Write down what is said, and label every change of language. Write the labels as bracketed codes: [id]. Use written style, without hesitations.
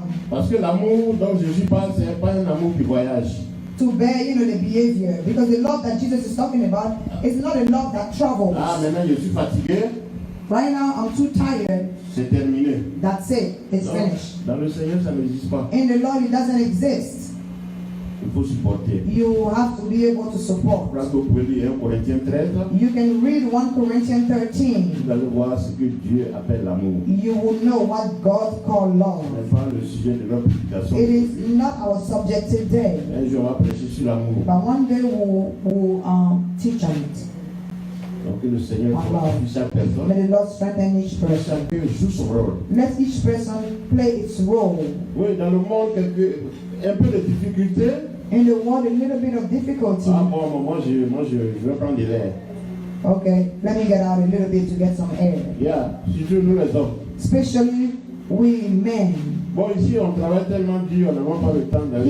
[fr] Parce que l'amour dont Jésus parle, ce n'est pas un amour qui voyage. [en] to bear, the behavior. Because the love that Jesus is talking about is not a love that travels. [fr] Ah, maintenant je suis fatigué. [en] Right now, I'm too tired. [fr] C'est terminé. [en] That's it. It's [fr] Non, [en] finished. [fr] dans le Seigneur, ça n'existe pas. [en] In the Lord, it doesn't exist. [fr] Il faut supporter. [en] You have to be able to support. [fr] Je crois que vous pouvez lire 1 Corinthiens 13. [en] You can read 1 Corinthians 13. [fr] Vous allez voir ce que Dieu appelle l'amour. [en] You will know what God called love. [fr] Ce n'est pas le sujet de notre prédication. [en] It is not our subject today. [fr] Un jour, on va prêcher sur l'amour. [en] But one day we'll teach on it. [fr] Donc que le Seigneur fortifie chaque personne. [en] May the Lord strengthen each [fr] Que [en] person. [fr] chacun joue son rôle. [en] Let each person play its role. [fr] Oui, dans le monde, un peu de difficulté. [en] In the world, a little bit of difficulty. [fr] Ah bon, moi je vais prendre de l'air. [en] Okay, let me get out a little bit to get some air. [fr] Yeah, surtout nous les hommes. [en] Especially we men. [fr] Bon, ici on travaille tellement dur, on n'a même pas le temps d'aller.